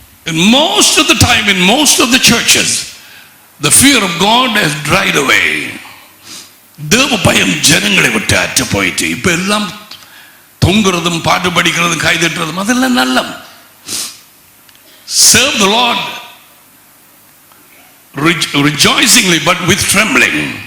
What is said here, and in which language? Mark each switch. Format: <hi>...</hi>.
<en>In most of the time, in most of the churches, the fear of God has dried away.</en> <ta>தேவ பயம் ஜனங்களை விட்டு அற்று போயிட்டு இப்ப எல்லாம் தொங்குறதும் பாட்டு படிக்கிறதும் கைதட்டுறதும் அதெல்லாம் நல்லம்.</ta> <en>Serve the Lord rejoicingly but with trembling.</en>